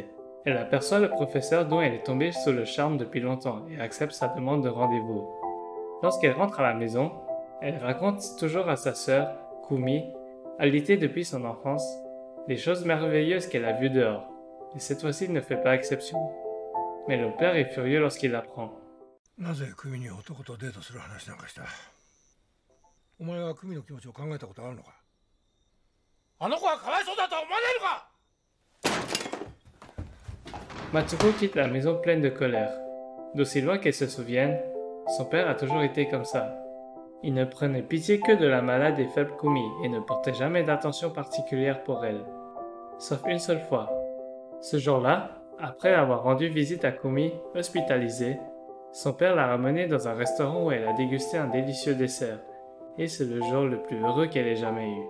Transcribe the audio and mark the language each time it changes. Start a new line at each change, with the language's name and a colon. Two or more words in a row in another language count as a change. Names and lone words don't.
French: Elle aperçoit le professeur dont elle est tombée sous le charme depuis longtemps et accepte sa demande de rendez-vous. Lorsqu'elle rentre à la maison, elle raconte toujours à sa sœur, Kumi, alitée depuis son enfance, les choses merveilleuses qu'elle a vues dehors, et cette fois-ci il ne fait pas exception. Mais le père est furieux lorsqu'il l'apprend.
Japanese: なぜ久美に男とデートする話なんかした？お前は久美の気持ちを考えたことあるのか？あの子はかわいそうだと思われるか？
French: Matsuko quitte la maison pleine de colère. D'aussi loin qu'elle se souvienne, son père a toujours été comme ça. Il ne prenait pitié que de la malade et faible Kumi et ne portait jamais d'attention particulière pour elle. Sauf une seule fois. Ce jour-là, après avoir rendu visite à Kumi, hospitalisée, son père l'a ramenée dans un restaurant où elle a dégusté un délicieux dessert, et c'est le jour le plus heureux qu'elle ait jamais eu.